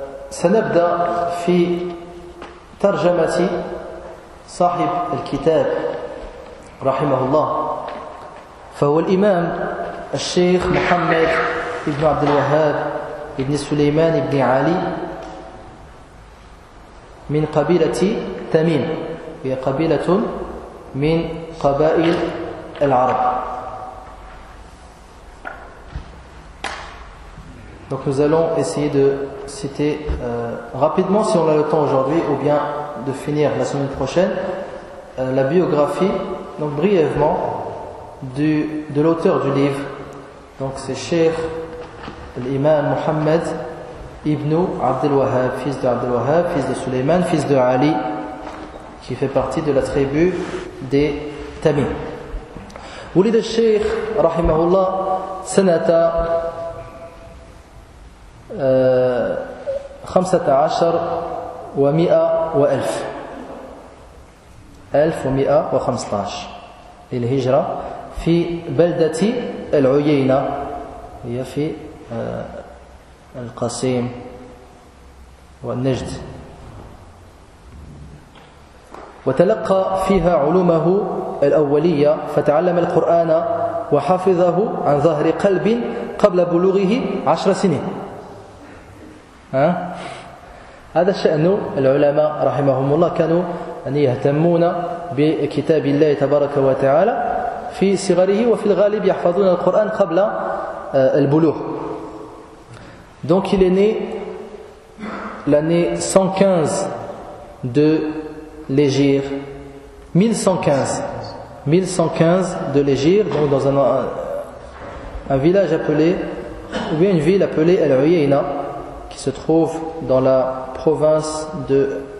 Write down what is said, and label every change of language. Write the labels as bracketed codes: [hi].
[ar] سنبدأ في ترجمة صاحب الكتاب رحمه الله, فهو الإمام الشيخ محمد بن عبد الوهاب بن سليمان بن علي من قبيلة تميم, هي قبيلة من قبائل العرب. [fr] Donc nous allons essayer de citer rapidement, si on a le temps aujourd'hui, ou bien de finir la semaine prochaine, la biographie, donc brièvement, de l'auteur du livre. Donc c'est Cheikh l'Imam Mohammed ibn Abdel Wahab, fils de Abdel Wahab, fils de Suleyman, fils de Ali, qui fait partie de la tribu des Tamim. [ar] Wulid al-Sheikh, rahimahullah, sanata 1115 للهجرة في بلدة العيينة, هي في القصيم والنجد, وتلقى فيها علومه الأولية, فتعلم القرآن وحفظه عن ظهر قلب قبل بلوغه 10 سنين. هذا شأن العلماء رحمهم الله, كانوا أن يهتمون بكتاب الله تبارك وتعالى في صغره, وفي الغالب يحفظون القرآن قبل البلوغ. [fr] Donc il est né l'année 115 de l'Hégire, 1115 de l'Hégire, donc dans un village appelé, ou bien une ville appelée Al-Uyayna, qui se trouve dans la province de